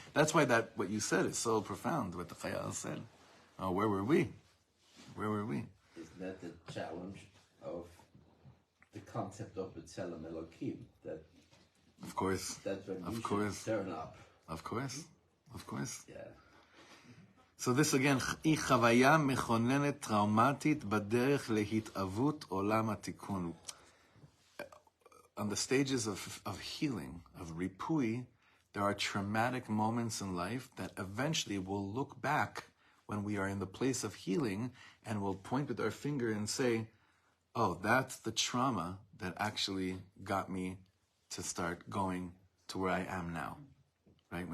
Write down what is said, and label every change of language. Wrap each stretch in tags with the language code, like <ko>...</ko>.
<en>That's why what you said is so profound, what the Chayal said. Oh, where were we? Where were we? Isn't that the challenge of the concept of B'Tselem Elokim? That of course. That's when we should turn up. Of course. Yeah. So this again,</en> <he>היא חוויה מכוננת טראומטית בדרך להתאבות עולם התיקון.</he> <en>On the stages of healing, of ripui, there are traumatic moments in life that eventually will look back when we are in the place of healing and we'll point with our finger and say, oh, that's the trauma that actually got me to start going to where I am now, right?</en>